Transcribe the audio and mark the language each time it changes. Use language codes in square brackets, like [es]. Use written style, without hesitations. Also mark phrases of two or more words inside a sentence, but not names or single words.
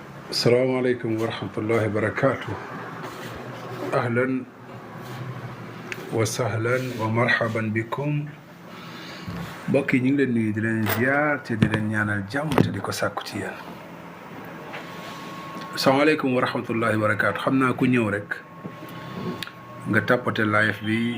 [ar] السلام عليكم ورحمة الله وبركاته. أهلا وسهلا ومرحبا بكم. [wo] mbokk yi ñu ngi leen nuyu di leen ziar te di leen ñaanal jàmm te di ko sàkku ci yéen. [ar] السلام عليكم ورحمة الله وبركاته. [wo] xam naa ku ñëw rek nga tàppate live bi.